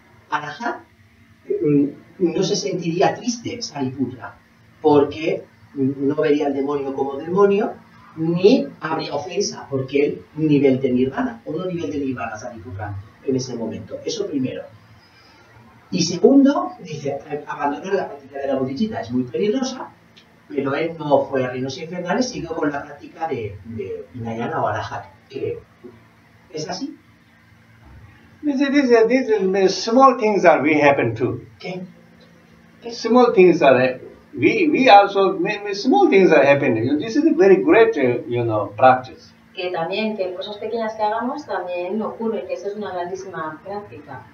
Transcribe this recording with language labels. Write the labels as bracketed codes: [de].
[es] Arahat no se sentiría triste, Sariputra, porque no vería al demonio como demonio, ni habría ofensa, porque él nivel de nirvana, o no nivel de nirvana, Sariputra, en ese momento. Eso primero. Y segundo, dice, abandonar la práctica de la bodhicitta es muy peligrosa, pero él no fue a reinos infernales, siguió con la práctica de Hinayana o Arahat, creo. ¿Es así? [en] These small things we happen too. [es] ¿Qué? [en] Small things are we also small things are happening. This is a very great practice. [es] Que también, que cosas pequeñas que hagamos también ocurre, que eso es una grandísima práctica.